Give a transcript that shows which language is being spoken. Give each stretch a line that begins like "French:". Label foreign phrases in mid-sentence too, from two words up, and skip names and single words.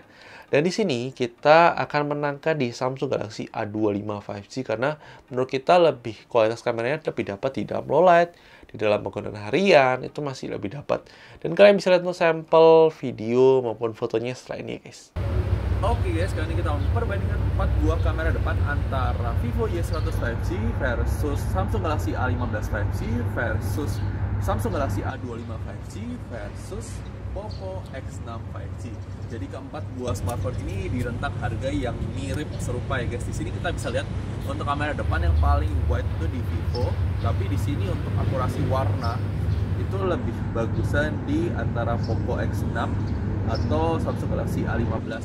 Indonesian: Dan di sini kita akan menangkan di Samsung Galaxy A25 5G karena menurut kita lebih kualitas kameranya lebih dapat di dalam
English: low light,
Indonesian: di dalam penggunaan harian itu masih lebih dapat. Dan kalian bisa lihat untuk sampel video maupun fotonya setelah ini ya guys. Oke guys, kali ini kita memperbandingkan 4 buah kamera depan antara Vivo Y100 5G versus Samsung Galaxy A15 5G versus Samsung Galaxy A25 5G versus Poco X6 5G. Jadi keempat buah smartphone ini di rentang harga yang mirip serupa ya guys. Di sini kita bisa lihat untuk kamera depan yang paling wide itu di Vivo, tapi di sini untuk akurasi warna itu lebih bagusan di antara Poco X6 atau Samsung Galaxy A15.